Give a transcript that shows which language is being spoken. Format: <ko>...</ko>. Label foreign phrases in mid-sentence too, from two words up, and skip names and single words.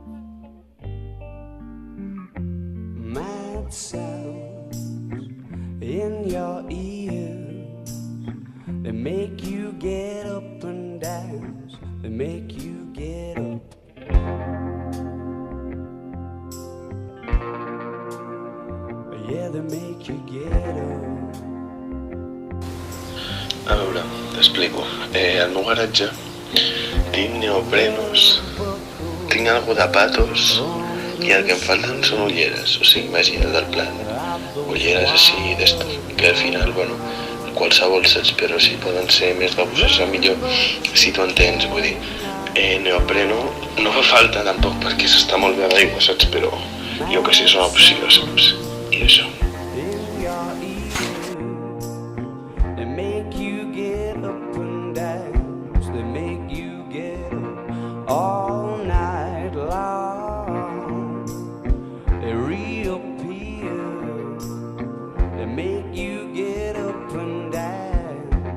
<en>Mad sounds in your ears, they make you get up and dance. They make you get up. Yeah, they make you get up.</en> <ca>A veure, t'explico. Al meu garatge tinc neoprenos, tinc algo de patos i el que em falten són ulleres. O sigui, imagina't el plan. Ulleres així d'esto, que al final, bueno, qualsevol saps, però si poden ser més baboses millor, si tu entens, vull dir. Neopreno no fa falta tampoc perquè s'està molt bé d'aigua, saps? Però jo que sé, és una opció, saps? I això.</ca> <en>They make you get up and dance. They make you get up all night long. They reappear. They make you get up and dance.</en>